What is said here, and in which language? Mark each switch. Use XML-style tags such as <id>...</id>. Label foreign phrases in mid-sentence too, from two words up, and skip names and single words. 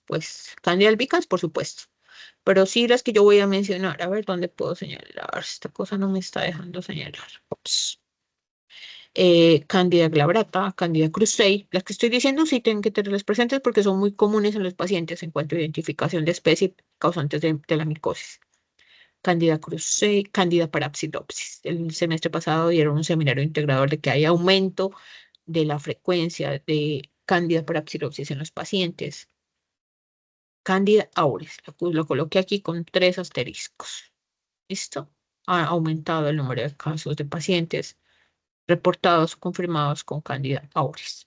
<es>Pues Candida albicans, por supuesto. Pero sí las que yo voy a mencionar. A ver, ¿dónde puedo señalar? Esta cosa no me está dejando señalar. Ups. Candida glabrata, Candida krusei. Las que estoy diciendo sí tienen que tenerlas presentes porque son muy comunes en los pacientes en cuanto a identificación de especie causantes de la micosis. Candida krusei, Candida parapsilopsis. El semestre pasado dieron un seminario integrador de que hay aumento de la frecuencia de Candida parapsilopsis en los pacientes. Candida auris, lo coloqué aquí con 3 asteriscos. ¿Listo? Ha aumentado el número de casos de pacientes reportados confirmados con Candida auris.</es>